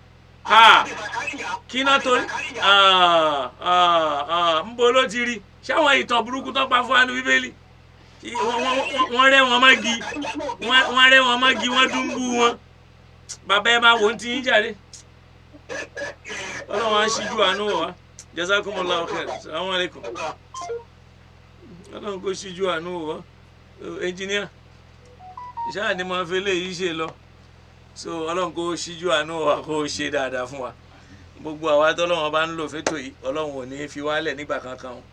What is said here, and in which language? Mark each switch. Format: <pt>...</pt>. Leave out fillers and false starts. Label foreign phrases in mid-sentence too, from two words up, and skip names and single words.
<yo>Kí náà torí ń bo ló ti rí ṣáwọn ìtàn burúkú tó pa fún wa ní Bíbélì wọ́n rẹ́ wọn mọ́gi wọ́n dúnbú wọn. Bàbá ẹ máa wò ó ti yín jáde. Ọlọ́run á ṣíjú àánú wọ̀ wá.</yo> <ar>جزاكم الله خير. السلام عليكم.</ar> <yo>Ọlọ́run kò ṣíjú àánú wọ̀ wá. Ẹnjìníà ṣáà ni mo fi léyìí ṣe lọ. So Ọlọ́run kò ṣíjú àánú wọ̀ wá kó ṣe dáadáa fún wa. Gbogbo àwa tọ́lọ́run bá ń lò fétò yìí Ọlọ́run ò ní fi wálẹ̀ nígbà kankan o.</yo>